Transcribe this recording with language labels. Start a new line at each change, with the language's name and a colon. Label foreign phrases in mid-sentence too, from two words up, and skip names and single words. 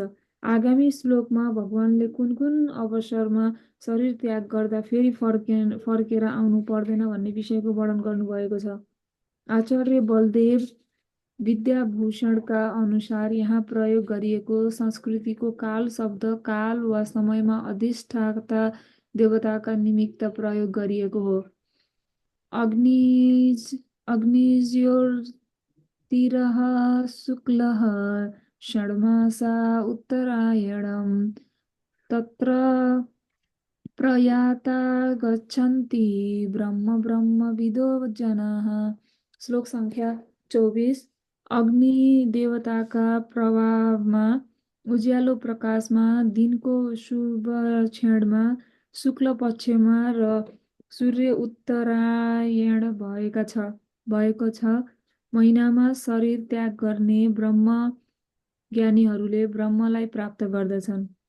Nepali: आगामी श्लोकमा भगवानले कुन कुन अवसरमा शरीर त्याग गर्दा फेरि फर्केर आउनु पर्दैन भन्ने विषयको वर्णन गर्नुभएको छ। आचार्य बलदेव विद्याभूषणका अनुसार यहाँ प्रयोग गरिएको संस्कृतिको काल शब्द काल वा समयमा अधिष्ठाता देवताका निमित्त प्रयोग गरिएको हो।
Sanskrit: अग्निज्योतिरः शुक्लः षड्मासा उत्तरायणं तत्र प्रयाता गच्छन्ति ब्रह्मविदो जनाः।
Nepali: श्लोक संख्या 24। अग्नि देवताका प्रभावमा उज्यालो प्रकाशमा दिनको शुभ क्षणमा शुक्ल पक्षमा र सूर्य उत्तरायण भएको छ महिनामा शरीर त्याग गर्ने ब्रह्म ज्ञानीहरूले ब्रह्मलाई प्राप्त गर्दछन्।